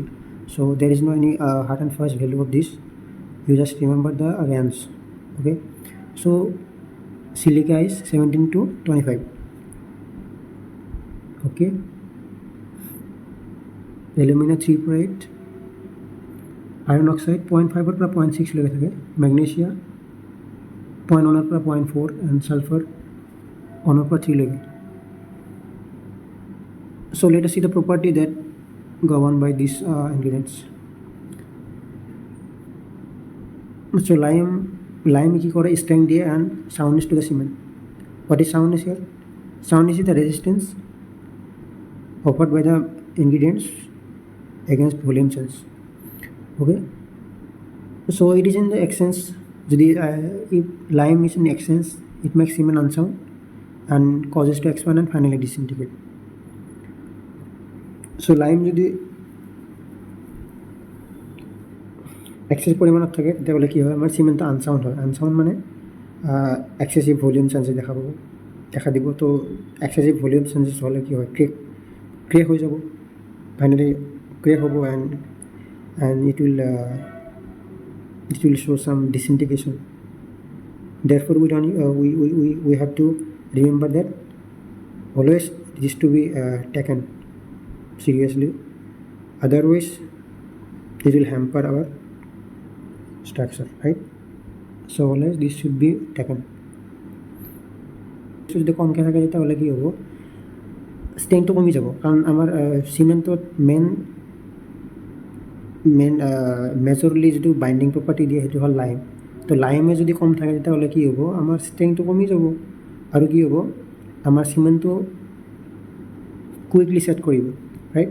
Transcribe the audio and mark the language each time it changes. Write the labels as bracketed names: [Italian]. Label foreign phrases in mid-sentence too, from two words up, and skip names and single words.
[English] So there is no any hard and fast value of this, you just remember the range. Okay, so silica is 17 to 25. Okay, alumina 3.8, iron oxide 0.5 [Assamese] পৰা 0.6 লৈকে থাকে, [English] magnesia 0.1 পৰা 0.4 and sulfur [Assamese] 1 পৰা 3 লৈকে. [English] So let us see the property that governed by these ingredients. So lime [Assamese] কি কৰে, [English] strength দিয়ে and soundness to the cement. What is soundness here? Soundness is the resistance offered by the ingredients against volume change. Okay, so it is in the exchange. If lime is in exchange, it makes cement unsound and causes to expand and finally disintegrate. So lime [Assamese] যদি এক্সেস পৰিমাণত থাকে তেতিয়াহ'লে কি হয়, আমাৰ চিমেণ্টটো আনচাউণ্ড হয়. আনচাউণ্ড মানে [English] excessive volume changes [Assamese] দেখা দিব. তো [English] excessive volume changes [Assamese] হ'লে কি হয়, ক্ৰেক হৈ যাব, [English] finally crack [Assamese] হ'ব [English] and it will show some disintegration. Therefore we have to remember that always it is to be taken seriously, otherwise it will hamper our structure, right? So always this should be taken. [Assamese] যদি কমকৈ থাকে তেতিয়াহ'লে কি হ'ব, ষ্ট্ৰেংথটো কমি যাব. কাৰণ আমাৰ চিমেণ্টত মেজৰলি যিটো [English] binding property [Assamese] দিয়ে সেইটো হ'ল লাইম. তো লাইমে যদি কম থাকে তেতিয়াহ'লে কি হ'ব, আমাৰ ষ্ট্ৰেংথটো কমি যাব আৰু কি হ'ব, আমাৰ চিমেণ্টটো [English] quickly set [Assamese] কৰিব, ৰাইট?